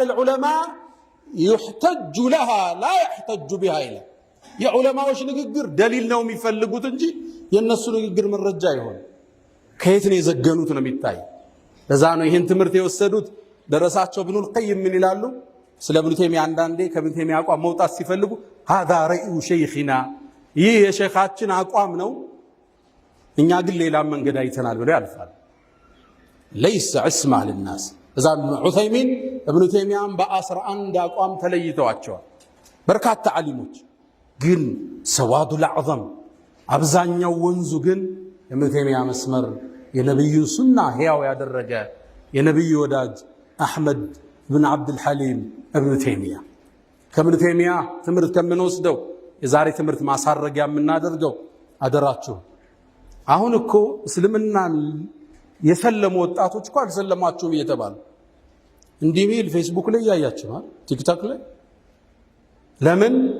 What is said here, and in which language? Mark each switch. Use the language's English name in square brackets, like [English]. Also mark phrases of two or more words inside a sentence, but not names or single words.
[Arabic] العلماء يحتج لها لا يحتج بها [Amharic] ይላል። የዑለማዎች ንግግር ደሊል ነው የሚፈልጉት እንጂ የነሱ ንግግር መረጃ ይሆን ከየት ነው የዘገኑት ነው የሚታይ። ለዛ ነው ይህን ትምህርት የወሰዱት ደረሳቸው ኢብኑል ቀይም ምን ይላሉ ስለ ኢብኑ ተይሚያ። አንዳንዴ ከኢብኑ ተይሚያ አቋም መውጣት ሲፈልጉ [Arabic] هذا رأي شيخنا [Amharic] ይህ የሼኻችን አቋም ነው፣ እኛ ግን ሌላ መንገድ አይተናል ብለው ያልፋል። [Arabic] ليس عصمة للناس። [Amharic] እዛ ዑሰይሚን ኢብኑ ተይሚያን በ11 አቋም ተለይተዋቸዋል በርካታ ዓሊሞች። ግን [Arabic] السواد الأعظم [Amharic] አብዛኛው ወንዙ ግን የኢብኑ ተይሚያ መስመር የነብዩን ሱና ሕያው ያደረገ የነብዩ ወዳጅ አሕመድ ብን አብዱል ሐሊም ኢብኑ ተይሚያ። ከኢብኑ ተይሚያ ትምህርት ከምንወስደው የዛሬ ትምህርት ማሳረጊያ የምናደርገው አደራችሁ፣ አሁን እኮ እስልምናን የሰለሙ ወጣቶች እኮ አልሰለማችሁም እየተባሉ እንዲህ ሚል ፌስቡክ ላይ ያያችኋል፣ ቲክቶክ ላይ። ለምን?